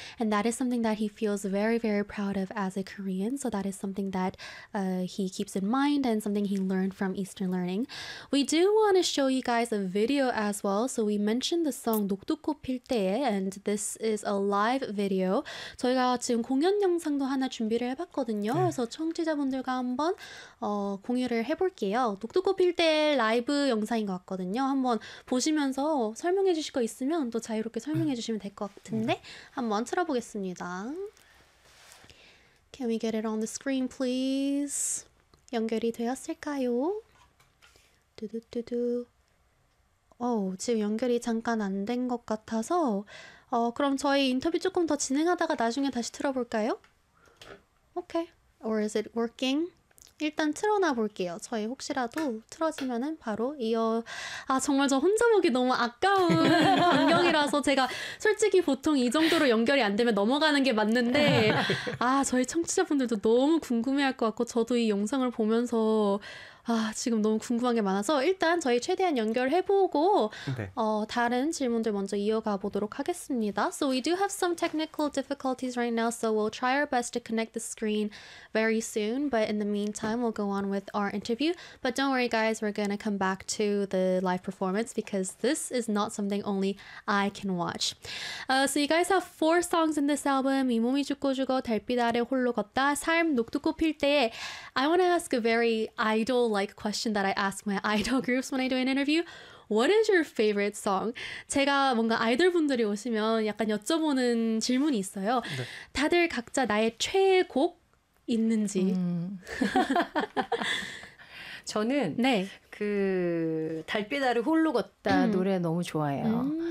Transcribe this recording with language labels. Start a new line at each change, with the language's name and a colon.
English: And that is something that he feels very, very proud of as a Korean. So that is something that he keeps in mind and something he learned from Eastern learning. We do want to show you guys a video as well. So we mentioned the song 녹두꽃 필 때에 and this is a live video.
Korean: 저희가 지금 공연 영상도 하나 준비를 해봤거든요. 네. 그래서 청취자분들과 한번 공유를 해볼게요. 녹두꽃 필 때 라이브 영상인 것 같거든요. 한번 보시면서 설명해 주실 거 있으면 또 자유롭게 설명 해주시면 될 것 같은데 한번 틀어보겠습니다.
English: Can we get it on the screen, please?
Korean: 연결이 되었을까요? 두두두두. 어우, 지금 연결이 잠깐 안된것 같아서, 그럼 저희 인터뷰 조금 더 진행하다가 나중에 다시 틀어볼까요?
English: 오케이. Or is it working?
Korean: 일단 틀어놔 볼게요. 저희 혹시라도 틀어지면은 바로 이어. 아, 정말 저 혼자 보기 너무 아까운 광경이라서 제가 솔직히 보통 이 정도로 연결이 안 되면 넘어가는 게 맞는데, 아, 저희 청취자분들도 너무 궁금해할 것 같고, 저도 이 영상을 보면서, 아, 지금 너무 궁금한 게 많아서 일단 저희 최대한 연결해보고 네. 다른 질문들 먼저 이어가 보도록 하겠습니다.
English: So we do have some technical difficulties right now, so we'll try our best to connect the screen very soon. But in the meantime, we'll go on with our interview. But don't worry, guys, we're gonna come back to the live performance because this is not something only I can watch. So you guys have four songs in this album: 이 몸이 죽고 죽어, 달빛 아래 홀로 걷다, 삶 녹두꽃 필 때에. I want to ask a very idol like question that I ask my idol groups when I do an interview. What is your favorite song?
Korean: 제가 뭔가 아이돌 분들이 오시면 약간 여쭤보는 질문이 있어요. 다들 각자 나의 최애곡 있는지. 저는 네. 그 달빛 아래 홀로 걷다 노래 너무 좋아해요.